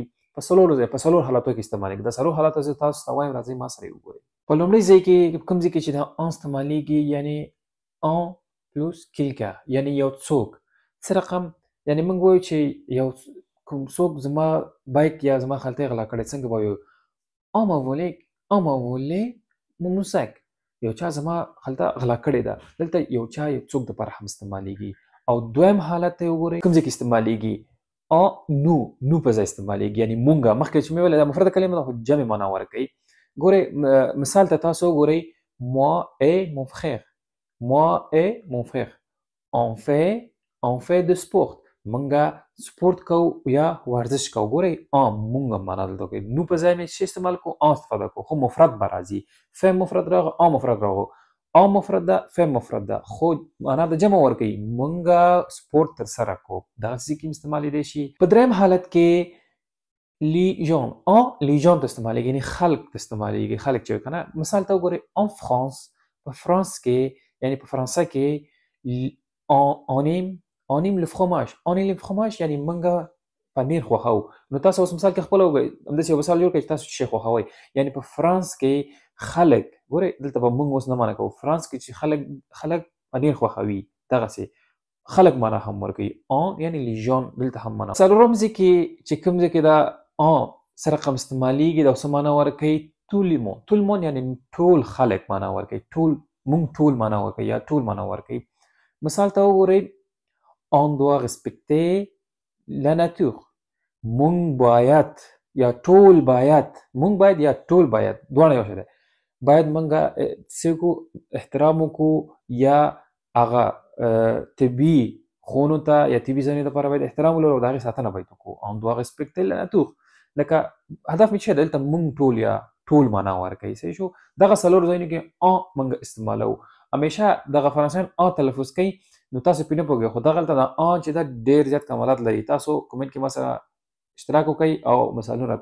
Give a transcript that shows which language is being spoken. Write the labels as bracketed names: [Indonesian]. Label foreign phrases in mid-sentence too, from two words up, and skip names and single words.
[Pashto] په څلور حالاتو کې استعمالیږي. دا څلور حالات زه تاسو ته وایم، راځئ ما سره یې وګورئ. په لومړي ځای کې کوم ځای کې چې دا استعمالیږي، یعنې پلوس کلکه، یعنې یو څوک څه رقم، یعنې موږ وایو چې یو کوم څوک زما بایک یا زما خلطۍ غلا کړې، څنګه به وایو [French] on m'a volé mon moussac. [Pashto] یو چا زما خلطه غلا کړې ده. دلته یو چا یو څوک دپاره هم استعمالیږي. او دویم حالت ته یې وګورئ کوم ځای کې استعمالیږي. نو په ځای استعمالیږي، یعنې مونږه. مخکې چې مې ویله دا مفرده کلمه ده خو جمع معنا ورکوي. ګورئ مثال ته تاسو وګورئ. [French] moi et mon frère on fait de sport. [Pashto] مونږه سپورت کوو یا ورزش کوو. ګورئ مونږه معنا دلته کوي. نو په ځای مې څه استعمال کوو؟ استفاده کوو. خو مفرد به راځي. فعل مفرد راغی، مفرد راغو. مفرد ده، فعل مفرد ده، خو معنا د جمع ورکوي. مونږه سپورت ترسره کوو. دغسې ځای کې استعمالیدی شي. په دریم حالت کې [French] les gens [Pashto] ته استعمالیږي، یعنې خلق ته استعمالیږي. خلق چې که نه، مثال ته وګورئ. [French] en France [Pashto] په فرانس کې، یعنې په فرانسه کې [French] on aime le fromage. [Pashto] یعنې مونږه پنیر خوښوو. نو تاسو اوس مثال کې خپله وګورئ، همداسې یو مثال جوړ کړئ چې تاسو شی خوښوئ. یعنې په فرانس کې خلک، ګورئ دلته به مونږ اوس نه معنا کوو. فرانس کې چې خلک پنیر خوښوي، دغسې خلک معنا هم ورکوي. یعنې [French] les gens [Pashto] دلته هم معنا. څلورم ځای کې چې کوم ځای کې دا سره رقم استعمالیږي، دا څه معنا ورکوي؟ [French] tout le monde [Pashto] یعنې ټول خلک معنا ورکوي. مونږ ټول معنا ورکوي یا ټول معنا ورکوي. مثال ته وګورئ. [French] on doit respecter la nature. [Pashto] مونږ باید یا ټول باید، مونږ باید یا ټول باید، دواړه یو شی دی. باید مونږه څه وکړو؟ احترام وکړو، یا هغه طبي خونو ته یا طبي ځایونو لپاره باید احترام ولرو او د هغې ساتنه باید وکړو. [French] on doit respecter la nature. [Pashto] لکه هدف مې څه دی؟ دلته مونږ ټول یا ټول معنا ورکوي. صحیح شو؟ دغه څلور ځایونو کې مونږ استعمالوو. همیشه دغه فرانسویان تلفظ کوي، نو تاسو پرې نه پوهېږئ، خو دغلته دا چې دا ډېر زیات کمالات لري. تاسو کومنټ کې ما سره اشتراک وکړئ او مثالونه راته ولیکئ.